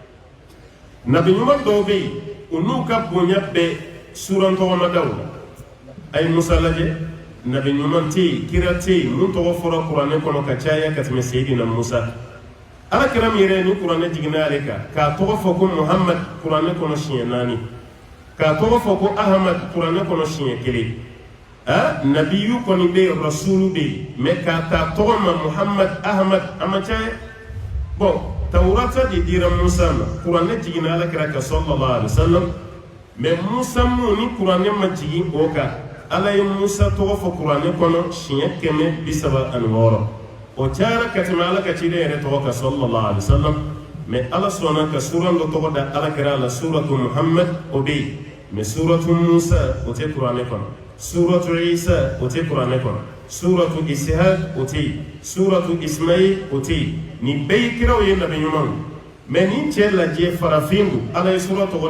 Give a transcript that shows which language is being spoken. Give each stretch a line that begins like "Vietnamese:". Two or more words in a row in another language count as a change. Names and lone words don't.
Bambara: nabi ɲuman dɔw bɛ yen u n'u ka bonya bɛɛ suran tɔgɔ ma da o la a ye Musa lajɛ nabi ɲuman tɛ yen kira tɛ yen mun tɔgɔ fɔra kuranɛ kɔnɔ ka caya ka tɛmɛ Seyidina Musa ala kira min yɛrɛ ni kuranɛ jiginna ale kan k'a tɔgɔ fɔ ko Muhammad kuranɛ kɔnɔ siɲɛ 4 k'a tɔgɔ fɔ ko Ahmad kuranɛ kɔnɔ siɲɛ 1 nabiyu kɔni bɛ yen rasulu bɛ yen mɛ k'a ta tɔgɔ ma Muhammad Ahmad a ma caya bon Tawurata de dira Musa ma kuranɛ jiginna ala kira kan
Arabic: صلى الله عليه وسلم
Bambara: mɛ Musa mun ni kuranɛ ma jigin o kan ala ye Musa tɔgɔ fɔ kuranɛ kɔnɔ siɲɛ 136 o cayara ka tɛmɛ ala ka ciden yɛrɛ tɔgɔ kan
Arabic: صلى الله عليه وسلم
Bambara: mɛ ala sɔnna ka suran dɔ tɔgɔ da ala kira la suratu Muhammad o bɛ yen mɛ suratu Musa o tɛ kuranɛ kɔnɔ suratu Isa o tɛ kuranɛ kɔnɔ suratu Ishaq o tɛ yen suratu Ismail o tɛ yen nin bɛɛ ye kiraw ye nabi ɲumanw mɛ nin cɛ lajɛ farafin don ala ye sura tɔgɔ